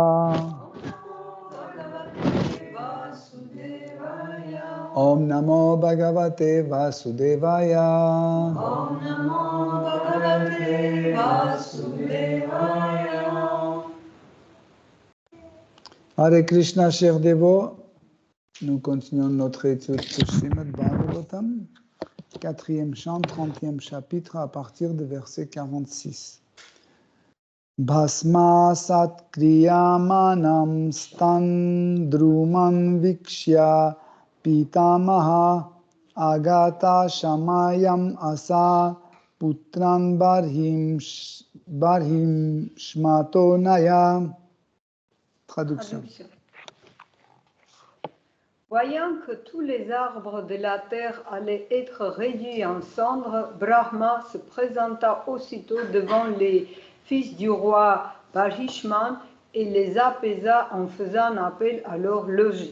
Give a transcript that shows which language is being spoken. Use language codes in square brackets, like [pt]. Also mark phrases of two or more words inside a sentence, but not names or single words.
[sa] ॐ नमो भगवते वासुदेवाय ॐ नमो भगवते वासुदेवाय हरे कृष्ण, [fr] chers dévots, nous continuons notre étude sur Srimad Bhagavatam, 4e chant, 30e chapitre, à partir du verset 46. [sa] भस्म सत् क्रियमाणम् स्तान् द्रुमान् वीक्ष्य पितामह आगत शमयाम् आस पुत्रान् बर्हिम् श्मतो नय. [fr] Traduction. Voyant que tous les arbres de la terre allaient être réduits en cendres, Brahma se présenta aussitôt devant les fils du roi Bhishman et les apaisa en faisant appel à leur logique.